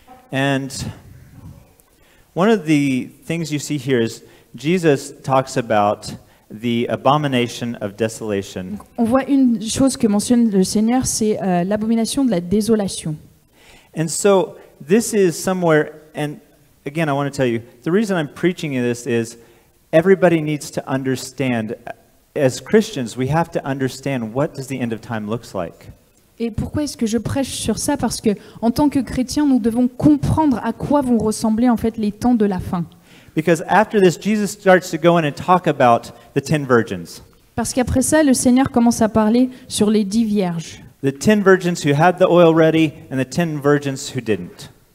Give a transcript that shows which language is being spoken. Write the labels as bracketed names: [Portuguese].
[English] And one of the things you see here is Jesus talks about the abomination of desolation. [French] On voit une chose que mentionne le Seigneur, c'est l'abomination de la désolation. [English] And so this is somewhere, and again, I want to tell you, the reason I'm preaching this is everybody needs to understand, as Christians, we have to understand what does the end of time looks like. [French] Et pourquoi est-ce que je prêche sur ça? Parce que en tant que chrétiens, nous devons comprendre à quoi vont ressembler en fait les temps de la fin. [English] Because after this, Jesus starts to go in and talk about the 10 virgins. [French] Parce qu'après ça, le Seigneur commence à parler sur les 10 vierges. [English] The 10 virgins who had the oil ready and the 10 virgins who didn't.